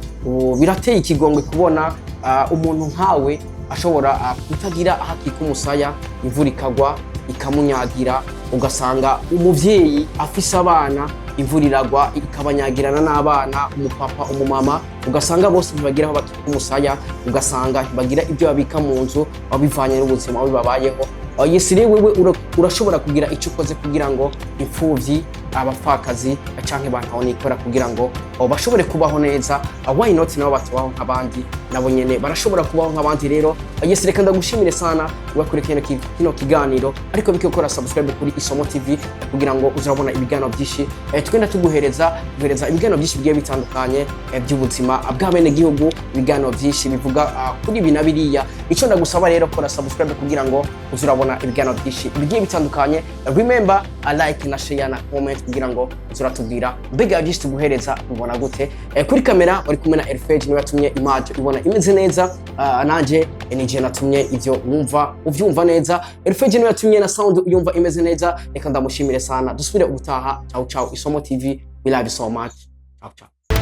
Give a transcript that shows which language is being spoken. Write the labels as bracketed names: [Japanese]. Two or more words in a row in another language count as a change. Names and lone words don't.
[Rundi] Birateye ikigongwe kubona umuntu nkawe ashobora kutagira aho akika umusaya, imvura ikagwa ikamunyagira, ugasanga umuvyeyi afise abana, imvura iragwa ikabanyagirana n'abana, umupapa umumama, ugasanga bose ntibagira aho bakika umusaya, ugasanga ntibagira ibyo babika mu nzu, babivanye n'ubuzima bibabayeho. yes rero wewe urashobora kugira icyo ukoze kugira ngo Nipfuvyi, abapfakazi canke bantu nikora kugira ngo bashobore kubaho neza. [English] Why not [Rundi] nabo batubaho nk'abandi, nabo nyene barashobora kubaho nk'abandi. Rero yes reka ndagushimire sana wakurikirana kino kiganiro, ariko bikokora subscribe kuri Isomo TV kugira ngo uzabona ibiganiro byinshi twenda tuguhereza ibiganiro byinshi bigiye bitandukanye by'ubuzima bw'abene gihugu, ibiganiro byinshi bivuga kuri ibi na biriya. Ico ndagusaba rero kora subscribe kugira ngo uzurabona ibiganiro byinshi bigiye bitandukanye. Remember like na share na comment kugira ngo uzuratubwira mbega byinshi tuguhereza ubona gute. Kuri kamera uri kumwe na Elfage niwe yatumye image ubona imeze neza, nanje nije natumye ivyo uvyumva neza. Elfage niwe yatumye na sound uyumva imeze neza. Reka ndamushimire sana, dusubire ubutaha. [Italian] Ciao ciao. Isomo TV, [English] we love you so much. [Italian] Ciao ciao.